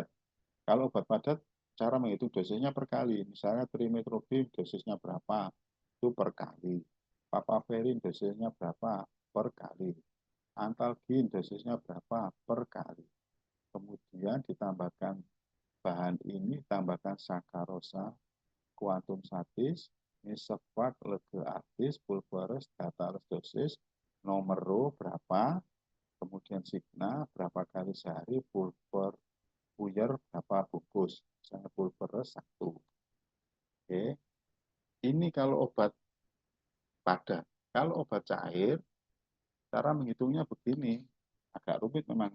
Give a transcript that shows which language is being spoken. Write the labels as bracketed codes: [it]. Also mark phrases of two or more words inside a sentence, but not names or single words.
[id] Kalau obat padat, cara menghitung dosisnya per kali. Misalnya trimetoprim dosisnya berapa? Itu per kali. Papaverin dosisnya berapa? Per kali. Antalgin dosisnya berapa? Per kali. Kemudian ditambahkan bahan ini, tambahkan sakarosa, [la] kuantum satis, misefak, lege artis, pulveres, data dosis, [id] nomor row berapa, kemudian signa berapa kali sehari, pulver puyer berapa bungkus, misalnya pulveres 1. Oke, ini kalau obat padat. Kalau obat cair, cara menghitungnya begini, agak rumit memang.